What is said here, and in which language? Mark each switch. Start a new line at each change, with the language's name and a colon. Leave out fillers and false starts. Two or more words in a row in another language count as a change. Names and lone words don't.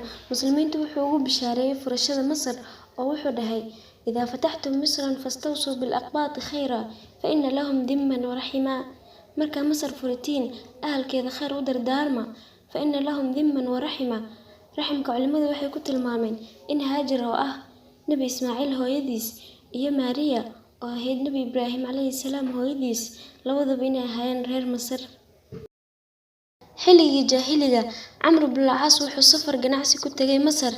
Somali: muslimiintu wuxuu ugu bishaareeyay furashada Masar oo wuxuu dhahay
Arabic: إذا فتحتم مصرا فاستوصوا بالأقباط خيرا فإن لهم ذما ورحما
Somali: marka Masar furitiin ahalkeeda khayr u dardaarma
Arabic: فإن لهم ذما ورحما
Somali: raximka culimadu waxay ku tilmaameen in Haajar oo ah Nabi Ismaaciil hooyadiis iyo Maariya oo ahayd Nabi Ibraahim
Arabic: عليه السلام
Somali: hooyadiis labadaba inay ahaayeen reer Masar. xilligii jaahiliga Camr ibn al-Caas wuxuu safar ganacsi ku tagay Masar.